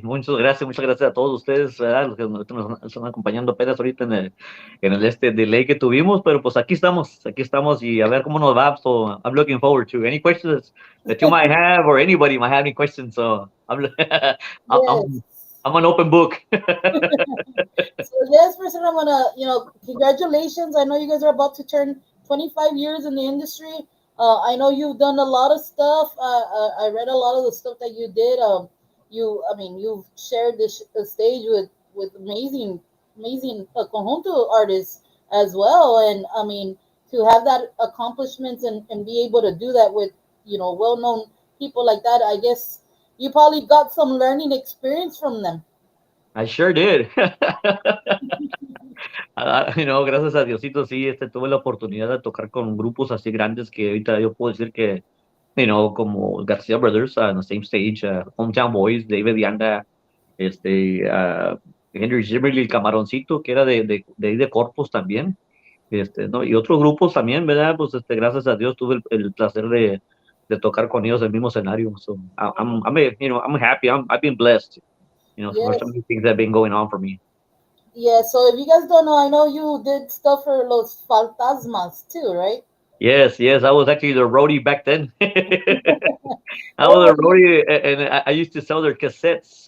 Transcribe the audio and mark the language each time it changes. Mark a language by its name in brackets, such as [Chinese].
[Spanish] Muchas gracias a todos ustedes, ¿verdad? Los que nos están acompañando apenas ahorita en el delay que tuvimos, pero pues aquí estamos y a ver cómo nos va. [English] So I'm looking forward to any questions that you might have or anybody might have any questions. So I'm an open book. So yes, Mr. Ramon, congratulations. I know you guys are about to turn 25 years in the industry. I know you've done a lot of stuff. I read a lot of the stuff that you did. You've shared the stage with amazing conjunto artists as well, and I mean to have that accomplishments and be able to do that with well-known people like that, I guess you probably got some learning experience from them. I sure did. [Spanish] Gracias a Diosito, sí, tuve la oportunidad de tocar con grupos así grandes que ahorita yo puedo decir que como Garcia Brothers [English] on the same stage, [Spanish] Hometown Boys, David Yanda, Henry Zimmerly, el Camaroncito, que era de Corpus también, ¿no? Y otros grupos también, ¿verdad? Pues gracias a Dios tuve el placer de tocar con ellos en el mismo escenario. [English] So I'm happy. I've been blessed. For so many things that have been going on for me. Yeah, so if you guys don't know, I know you did stuff for Los Fantasmas too, right? Yes, I was actually the roadie back then. I was a roadie, and I used to sell their cassettes.